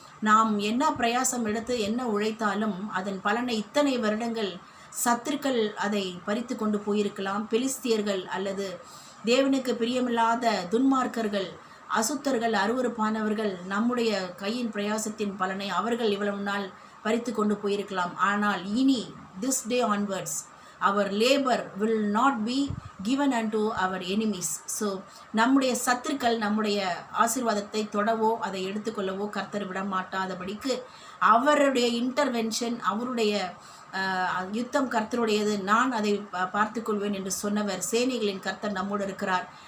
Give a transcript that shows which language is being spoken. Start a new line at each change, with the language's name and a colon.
Tamil: நாம் என்ன பிரயாசம் எடுத்து என்ன உழைத்தாலும் அதன் பலனை இத்தனை வருடங்கள் சத்துருக்கள் அதை பறித்து கொண்டு போயிருக்கலாம். பெலிஸ்தியர்கள் அல்லது தேவனுக்கு பிரியமில்லாத துன்மார்க்கர்கள், அசுத்தர்கள், அருவருப்பானவர்கள் நம்முடைய கையின் பிரயாசத்தின் பலனை அவர்கள் இவ்வளவு நாள் பறித்து கொண்டு போயிருக்கலாம். ஆனால் இனி
English: This day onwards our labor will not be given unto our enemies.
Tamil: So நம்முடைய சத்துருக்கள் நம்முடைய ஆசீர்வாதத்தை தொடவோ அதை எடுத்துக்கொள்ளவோ கர்த்தர் விட மாட்டாதபடிக்கு அவருடைய இன்டர்வென்ஷன், அவருடைய யுத்தம் கர்த்தருடையது, நான் அதை பார்த்துக்கொள்வேன் என்று சொன்னவர் சேனைகளின் கர்த்தர் நம்மோடு இருக்கிறார்.